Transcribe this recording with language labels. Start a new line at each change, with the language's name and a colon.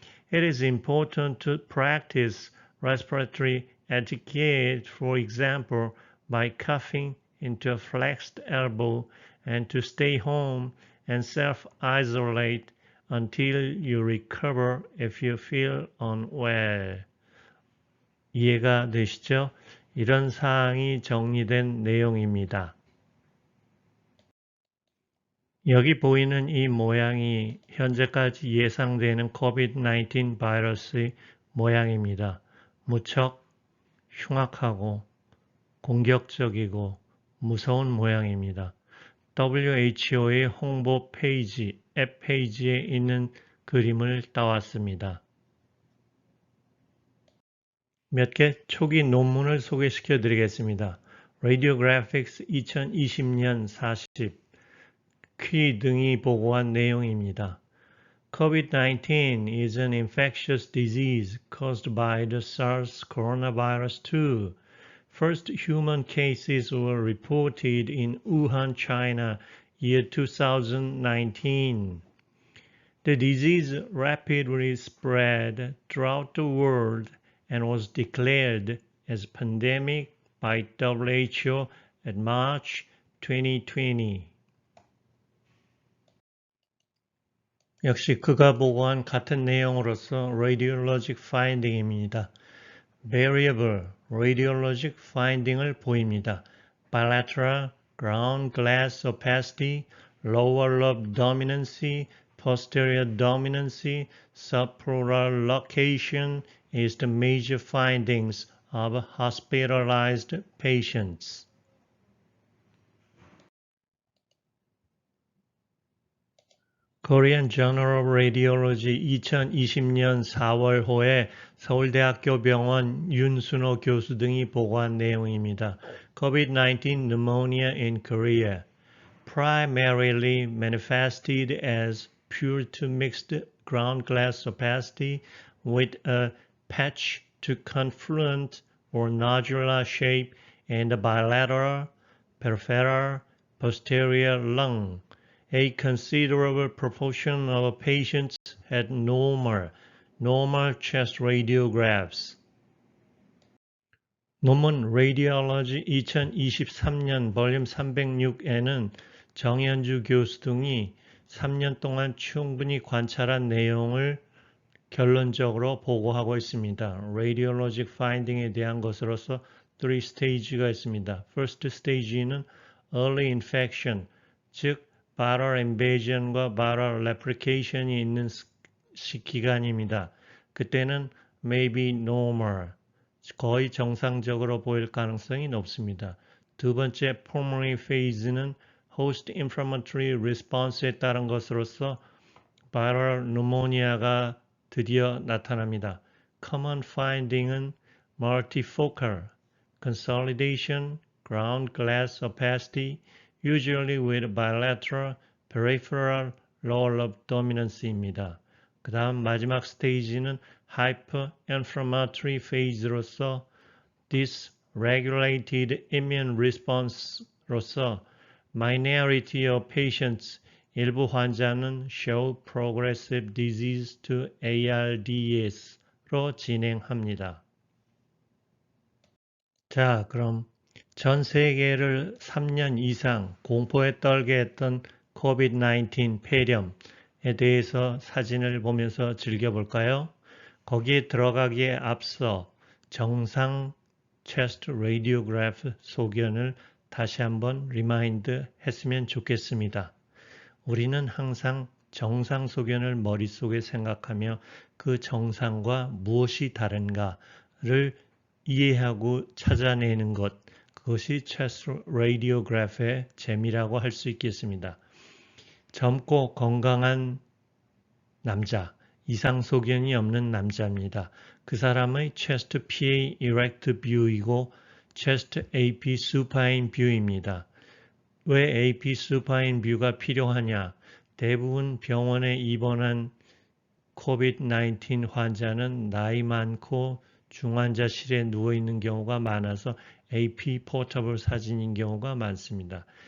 English: It is important to practice respiratory etiquette, for example, by coughing into a flexed elbow and to stay home and self-isolate until you recover if you feel unwell.
Korean: 이해가 되시죠? 이런 사항이 정리된 내용입니다. 여기 보이는 이 모양이 현재까지 예상되는 COVID-19 바이러스의 모양입니다. 무척 흉악하고 공격적이고 무서운 모양입니다. WHO의 홍보 페이지, 앱 페이지에 있는 그림을 따왔습니다. 몇 개 초기 논문을 소개시켜 드리겠습니다. Radiographics 2020년 40, 퀴 등이 보고한 내용입니다.
English: COVID-19 is an infectious disease caused by the SARS coronavirus 2. First human cases were reported in Wuhan, China, year 2019. The disease rapidly spread throughout the world and was declared as a pandemic by WHO at March 2020.
Korean: 역시 그가 보고한 같은 내용으로서 radiologic finding입니다. Variable radiologic finding을 보입니다.
English: Bilateral ground glass opacity, lower lobe dominancy, posterior dominancy, subpleural location is the major findings of hospitalized patients.
Korean: Korean Journal of Radiology 2020년 4월호에 서울대학교 병원 윤순호 교수 등이 보고한 내용입니다.
English: COVID-19 pneumonia in Korea primarily manifested as pure to mixed ground glass opacity with a patch to confluent or nodular shape and a bilateral, peripheral, posterior lung. A considerable proportion of patients had normal chest radiographs.
Korean: 논문 Radiology 2023년 볼륨 306에는 정현주 교수 등이 3년 동안 충분히 관찰한 내용을 결론적으로 보고하고 있습니다. Radiologic finding에 대한 것으로서 3stage가 있습니다. First stage는 early infection, 즉 viral invasion과 viral replication이 있는 기간입니다. 그때는
English: maybe normal,
Korean: 거의 정상적으로 보일 가능성이 높습니다. 두 번째 pulmonary phase는 host inflammatory response에 따른 것으로서 viral pneumonia가 드디어 나타납니다.
English: Common finding은 multifocal, consolidation, ground glass opacity, usually with bilateral, peripheral, lower lobe dominance입니다.
Korean: 그 다음 마지막 스테이지는 hyperinflammatory phase로서 dysregulated immune response로서
English: minority of patients,
Korean: 일부 환자는
English: show progressive disease to ARDS
Korean: 로 진행합니다. 자, 그럼 전 세계를 3년 이상 공포에 떨게 했던 COVID-19 폐렴에 대해서 사진을 보면서 즐겨볼까요? 거기에 들어가기에 앞서 정상 chest radiograph 소견을 다시 한번 리마인드 했으면 좋겠습니다. 우리는 항상 정상 소견을 머릿속에 생각하며 그 정상과 무엇이 다른가를 이해하고 찾아내는 것, 그것이 chest radiograph의 재미라고 할 수 있겠습니다. 젊고 건강한 남자, 이상 소견이 없는 남자입니다. 그 사람의 chest PA erect view이고 chest AP supine view입니다. 왜 AP supine view가 필요하냐? 대부분 병원에 입원한 COVID-19 환자는 나이 많고 중환자실에 누워있는 경우가 많아서 AP 포터블 사진인 경우가 많습니다.